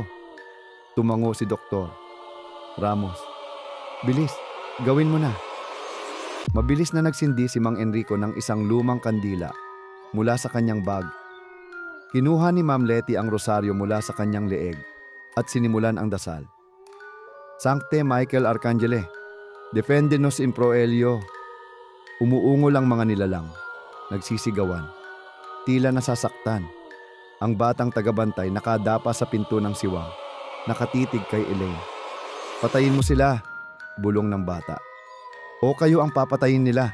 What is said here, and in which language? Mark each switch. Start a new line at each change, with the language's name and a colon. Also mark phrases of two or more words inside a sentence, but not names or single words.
Filipino: Tumango si Doktor Ramos. "Bilis, gawin mo na." Mabilis na nagsindi si Mang Enrico ng isang lumang kandila mula sa kanyang bag. Kinuha ni Ma'am Letty ang rosaryo mula sa kanyang leeg at sinimulan ang dasal.
Latin: "Sancte Michael Arcangele, defende nos in proelio."
Filipino: Umuungol ang mga nilalang, nagsisigawan, tila nasasaktan. Ang batang tagabantay nakadapa sa pinto ng siwang, nakatitig kay Elaine. "Patayin mo sila," bulong ng bata. O kayo ang papatayin nila?